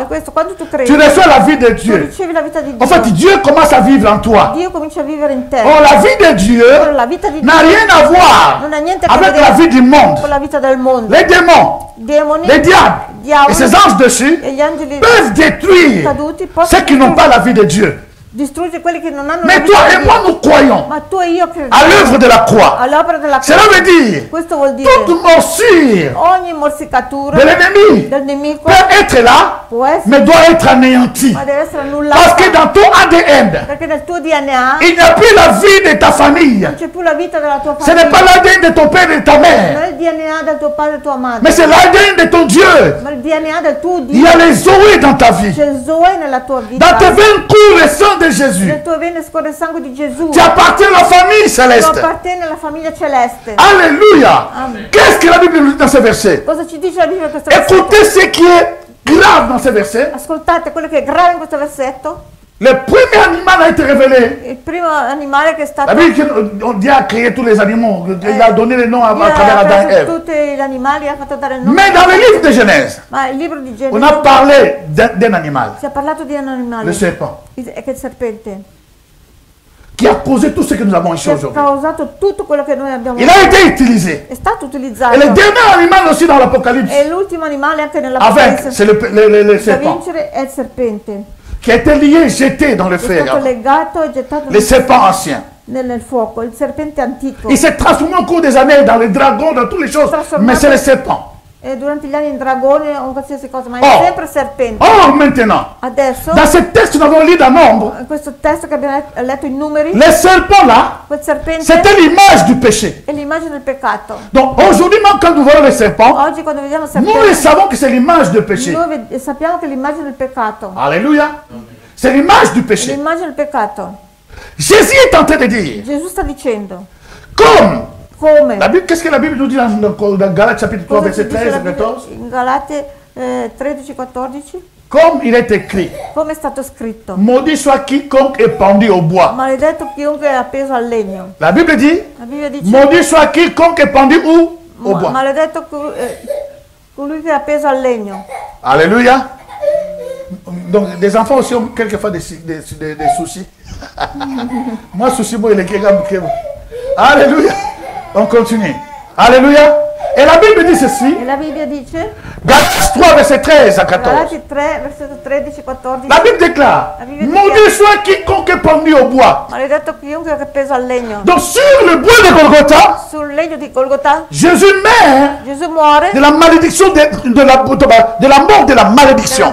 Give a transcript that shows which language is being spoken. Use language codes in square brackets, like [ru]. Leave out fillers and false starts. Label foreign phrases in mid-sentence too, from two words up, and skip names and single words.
[it] E questo, quando tu credi, [fr] tu reçois la vie de tu Dieu. [it] ricevi la vita di Dio, [fr] En fait, Dieu commence à vivre en toi. [it] Dio comincia a vivere in te. [fr] Oh, la vie de Dieu [it] Ora, la vita di Dio [fr] n'a rien à voir [it] non ha niente a che [fr] avec la [it] vedere [fr] vie du monde. [it] con la vita del mondo. [fr] Les démons, [it] Demoni, [fr] les diables et [it] diavoli [fr] ces anges dessus [it] e gli angeli [fr] peuvent détruire [it] caduti [fr] ceux [it] possono [fr] qui n'ont pas la vie de Dieu. [it] distruggere quelli che non hanno la [fr] Mais [it] vita [fr] toi [it] di [fr] et moi, [it] Dio. [fr] nous croyons [it] Ma tu e io crediamo [fr] à l'œuvre de la croix. [it] all'opera della [fr] Cela [it] croce. [fr] veut dire [it] Questo vuol dire [fr] toute morsure [it] ogni morsicatura [fr] de l'ennemi [it] del nemico [fr] peut être là, [it] può essere, [fr] mais doit être anéantie. [it] ma deve essere [fr] Parce [it] annullata, [fr] que dans ton ADN, [it] perché nel tuo DNA [fr] il n'y a plus la vie de ta famille. [it] non c'è più la vita della tua [fr] Ce n'est [it] famiglia, [fr] pas l'ADN de ton père et de ta [it] non [fr] mère. [it] è il DNA del tuo padre e tua madre. [fr] Mais c'est l'ADN de ton Dieu. [it] Ma il DNA del tuo [fr] Il y a [it] Dio. [fr] les Zoé dans ta vie. [it] C'è Zoe nella tua vita. [fr] Dans tes veines coule le sang de Jésus. [it] Nel tuo vene scorre il sangue di Gesù. [fr] Tu appartiens à la famille [it] Tu [fr] céleste. [it] appartieni alla famiglia celeste. [fr] Alléluia. Amen. Qu'est-ce que la Bible nous dit dans ce verset? [it] Cosa ci dice la Bibbia in questo versetto? [fr] Écoutez ce qui est grave dans ce verset. [it] Ascoltate quello che è grave in questo versetto. [fr] Le premier animal a été révélé. [it] Il primo animale che è stato... [fr] La Bible, on dit a créé tous les animaux. Il a donné les noms à [it] Dio ha [fr] travers Adam et [it] preso [fr] Ève. [it] tutti gli animali e ha fatto dare il nome. [fr] Mais dans le livre de Genèse, [it] Ma il libro di [fr] on a [it] Genesi [fr] parlé d'un animal, [it] si è parlato di un animale, [fr] le serpent, [it] che è il serpente, [fr] qui a causé tout ce que nous avons ici [it] che ha [fr] aujourd'hui. [it] causato tutto quello che noi abbiamo. [fr] Il a été utilisé. [it] È stato utilizzato. [fr] Et le dernier animal aussi dans l'Apocalypse, [it] E l'ultimo animale anche [fr] avec, [it] nell'Apocalisse [fr] c'est le [it] da [fr] serpent, [it] vincere è il serpente. [fr] qui a été lié, jeté dans le [it] È [fr] feu. [it] stato legato e gettato [fr] Les serpents anciens. [it] nel fuoco, il serpente antico. [fr] Il s'est transformé au cours des années dans les dragons, dans toutes les choses. Mais c'est le serpent. [it] E durante gli anni in dragone o qualsiasi cosa, ma è Oh. sempre serpente. [fr] Or, maintenant, [it] Adesso, [fr] dans ce texte, nous avons lu dans Nombre, [it] in questo testo che abbiamo letto i numeri, [fr] les serpents là, [it] quel serpente [fr] c'était l'image du péché. [it] è l'immagine del peccato. [fr] Donc aujourd'hui, même quand nous voyons les serpents, [it] Oggi quando vediamo il [fr] nous [it] serpente, [fr] savons que c'est l'image du péché. [it] noi sappiamo che è l'immagine del peccato. [fr] Alléluia. C'est l'image du [it] È [fr] péché. [it] l'immagine del peccato. [fr] Jésus est en train de dire, [it] Gesù sta dicendo, [fr] comme [it] come? [fr] la Bible, qu'est-ce que la Bible nous dit dans Galates chapitre 3, [it] Cosa ci [fr] verset [it] dice [fr] 13 [it] la [fr] et [it] Bibbia [fr] 14? [it] in Galate 13-14? [fr] Comme il est écrit, [it] Come è stato scritto? [fr] maudit soit quiconque est pendu au bois. [it] Maledetto chiunque è appeso al legno. [fr] La Bible dit, [it] La Bibbia dice, [fr] maudit soit quiconque est pendu où? Au bois. [it] maledetto colui che è appeso al legno. [fr] Alléluia. Donc, des enfants aussi ont quelquefois des soucis. Moi, souci, moi, il est Alléluia. On continue. Alléluia. Et la Bible dit ceci. [it] E la Bibbia dice, [fr] Galates 3, verset 13 à 14. [it] Galati 3, versetto 13-14, [fr] La Bible déclare, La Bible maudit soit quiconque est pendu au bois. [it] maledetto chiunque è appeso al legno. [fr] Donc, sur le bois de Golgotha, [it] Sul legno di Golgotha, [fr] Jésus meurt [it] Gesù muore [fr] de la malédiction, de la mort de la [it] della [fr] malédiction.